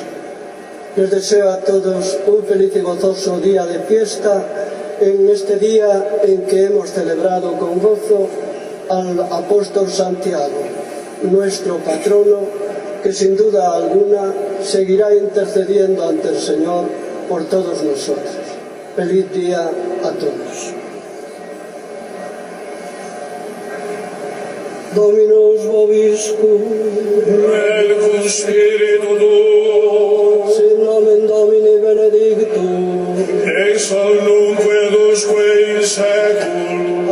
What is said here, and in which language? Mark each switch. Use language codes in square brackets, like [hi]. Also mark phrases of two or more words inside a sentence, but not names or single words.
[es] Les deseo a todos un feliz y gozoso día de fiesta, en este día en que hemos celebrado con gozo al apóstol Santiago, nuestro patrono, que sin duda alguna seguirá intercediendo ante el Señor por todos nosotros. Feliz día a todos. [la] Dominus vobiscum, et cum spiritu tuo, sin nomen Domini benedictum, ex hoc nunc edusque in seculum,